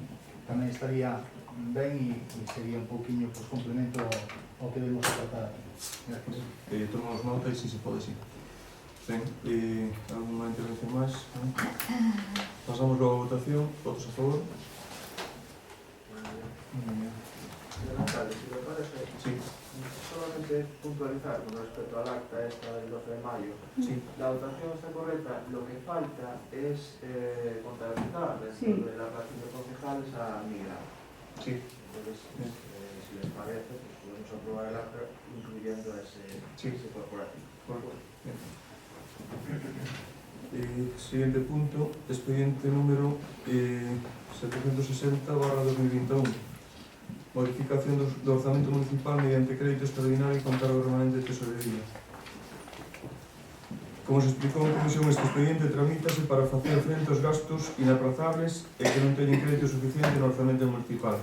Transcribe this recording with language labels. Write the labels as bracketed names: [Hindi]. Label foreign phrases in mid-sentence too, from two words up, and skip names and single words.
[Galician] Tamén estaría ben e sería un pouquiño complemento ao que debemos tratar aquí. Gracias. Tomamos nota e se pode, sí. Ben, alguna intervención máis? Pasamos logo a votación. Votos a favor? [Spanish] Señora Alcalde, si me parece, Sí. solamente puntualizar con respecto al acta esta del 12 de mayo. Sí. La votación está correcta, lo que falta es contabilizar dentro de la relación de concejales a Miguel. Sí. Entonces, si les parece, pues podemos aprobar el acta incluyendo ese corporativo. Siguiente punto, expediente número 760/2021. [Galician] Modificación do orzamento municipal mediante crédito extraordinario e concargo remanente de tesorería. Como se explicou en comisión, este expediente tramítase para facer frente aos gastos inaprazables e que non teñen crédito suficiente no orzamento municipal.